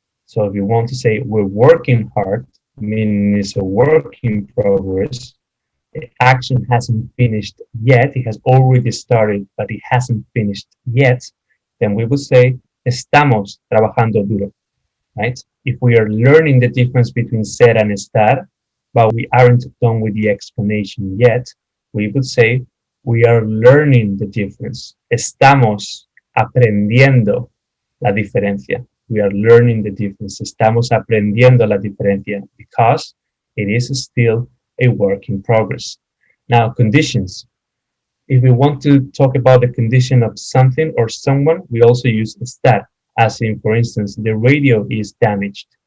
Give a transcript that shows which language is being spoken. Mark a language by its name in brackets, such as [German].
[English] So if you want to say we're working hard, meaning it's a work in progress, the action hasn't finished yet, it has already started, but it hasn't finished yet, then we would say [Spanish] estamos trabajando duro, [English] right? If we are learning the difference between ser and estar, but we aren't done with the explanation yet, we would say we are learning the difference. [Spanish] Estamos aprendiendo la diferencia. [English] We are learning the difference. [Spanish] Estamos aprendiendo la diferencia [English] because it is still a work in progress. Now, conditions. If we want to talk about the condition of something or someone, we also use estar, as in, for instance, the radio is damaged.